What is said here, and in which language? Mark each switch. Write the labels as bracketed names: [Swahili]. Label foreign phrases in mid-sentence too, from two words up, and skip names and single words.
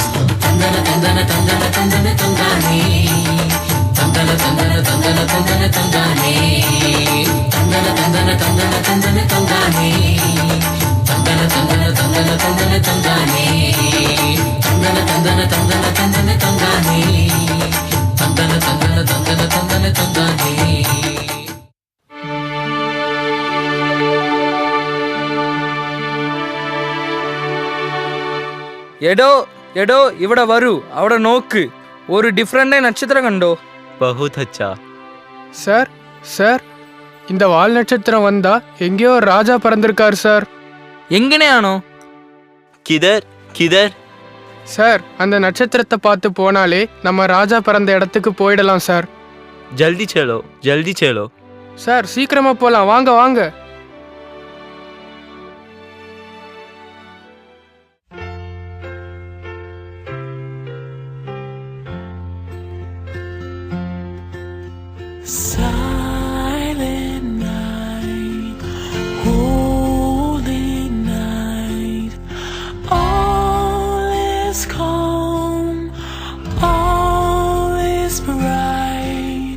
[Malayalam] தந்தன தந்தன தந்தன தந்தன தந்தானே, தந்தன தந்தன தந்தன தந்தன தந்தானே தந்தன தந்தன தந்தன தந்தன தந்தானே தந்தன தந்தன தந்தன தந்தன தந்தானே தந்தன தந்தன தந்தன தந்தன தந்தானே தந்தன தந்தன தந்தன தந்தன தந்தானே. എടോ എടോ ഇവിടെ വരൂ, അവിടെ നോക്ക്, ഒരു ഡിഫറെന്റ് നക്ഷത്രം കണ്ടോ? [Hindi] बहुत अच्छा. [Tamil] சார் சார், இந்த வால் நட்சத்திரம் வந்தா எங்கேயோ ஒரு ராஜா பிறந்திருக்கார் சார். [Malayalam] എങ്ങനെയാണോ? [Hindi] किधर किधर? [Tamil] சார், அந்த நட்சத்திரத்தை பார்த்து போனாலே நம்ம ராஜா பிறந்த இடத்துக்கு போயிடலாம் சார். [Hindi] जल्दी चलो जल्दी चलो. [Tamil] சார் சீக்கிரமா போலாம், வாங்க வாங்க. [English] Silent night, holy night, all is calm, all is bright.